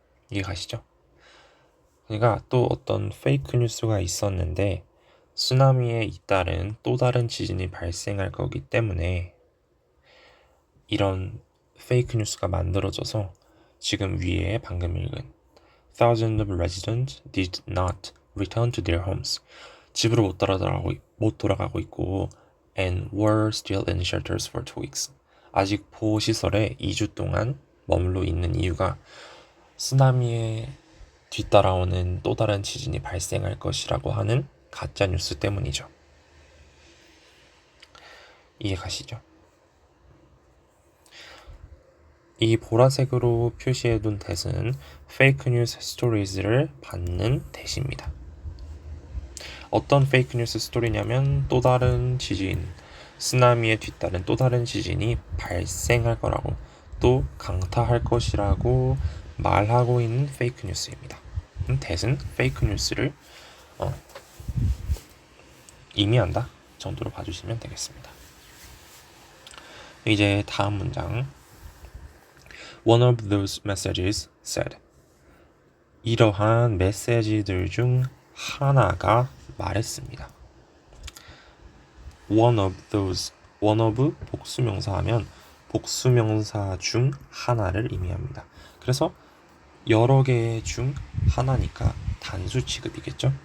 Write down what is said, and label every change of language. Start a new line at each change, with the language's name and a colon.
Korean: 이해가시죠? 그러니까 또 어떤 페이크 뉴스가 있었는데 쓰나미에 잇따른 또 다른 지진이 발생할 거기 때문에 이런 페이크 뉴스가 만들어져서 지금 위에 방금 읽은
English: Thousands of residents did not return to their homes.
Korean: 집으로 못 돌아가고 있고
English: and were still in shelters for 2 weeks.
Korean: 아직 보호시설에 2주 동안 머물러 있는 이유가 쓰나미에 뒤따라오는 또 다른 지진이 발생할 것이라고 하는 가짜 뉴스 때문이죠. 이해가시죠? 이 보라색으로 표시해둔 대은 페이크 뉴스 스토리즈를 받는 대시입니다. 어떤 페이크 뉴스 스토리냐면 또 다른 지진, 쓰나미에 뒤따른 또 다른 지진이 발생할 거라고 또 강타할 것이라고 말하고 있는 페이크 뉴스입니다. 대은 페이크 뉴스를 의미한다 정도로 봐주시면 되겠습니다. 이제 다음 문장.
English: One of those messages said.
Korean: 이러한 메시지들 중 하나가 말했습니다.
English: One of those. One of
Korean: 복수명사 하면 복수명사 중 하나를 의미합니다. 그래서 여러 개 중 하나니까 단수 취급이겠죠.